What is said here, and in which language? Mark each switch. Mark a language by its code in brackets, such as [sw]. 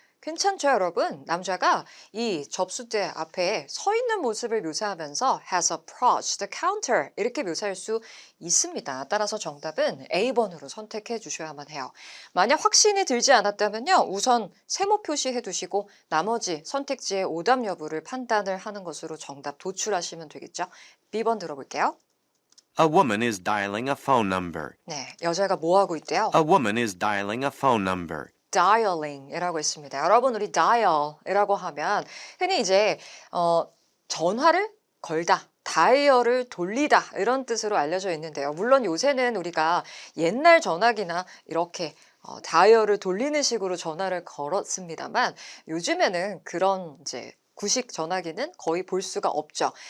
[ko] 괜찮죠, 여러분? 남자가 이 접수대 앞에 서 있는 모습을 묘사하면서 [en] has approached the counter [ko] 이렇게 묘사할 수 있습니다. 따라서 정답은 A번으로 선택해 주셔야만 해요. 만약 확신이 들지 않았다면요. 우선 세모 표시해 두시고 나머지 선택지의 오답 여부를 판단을 하는 것으로 정답 도출하시면 되겠죠. B번 들어볼게요. [en] A woman is dialing a phone number. [ko] 네, 여자가 뭐 하고 있대요? [en] A woman is dialing a phone number. [ko] dialing이라고 했습니다. 여러분 우리 dial이라고 하면 흔히 이제 전화를 걸다, 다이얼을 돌리다 이런 뜻으로 알려져 있는데요. 물론 요새는 우리가 옛날 전화기나 이렇게 다이얼을 돌리는 식으로 전화를 걸었습니다만 요즘에는 그런 이제 구식 전화기는 거의 볼 수가 없죠.